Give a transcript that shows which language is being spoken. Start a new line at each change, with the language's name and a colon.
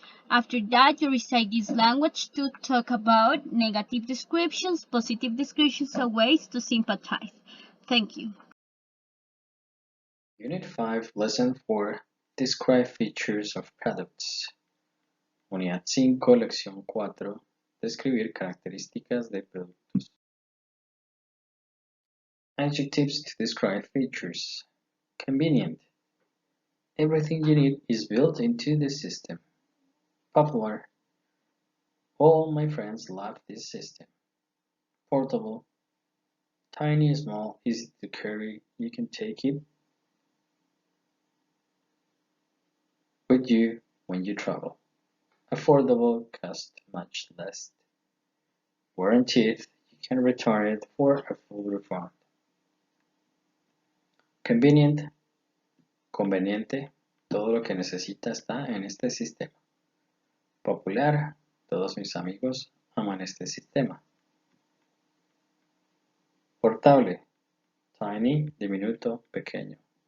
English: After that, you recite this language to talk about negative descriptions, positive descriptions, or ways to sympathize. Thank you. Unit 5, Lesson 4, Describe features of products.
Spanish: Unidad 5, Lección 4, Describir características de productos.
English: Adjectives to describe features. Convenient. Everything you need is built into the system. Popular. All my friends love this system. Portable. Tiny, small, easy to carry. You can take it with you when you travel. Affordable, cost much less. Guaranteed, you can return it for a full refund. Convenient,
Spanish: conveniente, todo lo que necesita está en este sistema. Popular, todos mis amigos aman este sistema.
English: Portable, tiny,
Spanish: diminuto, pequeño.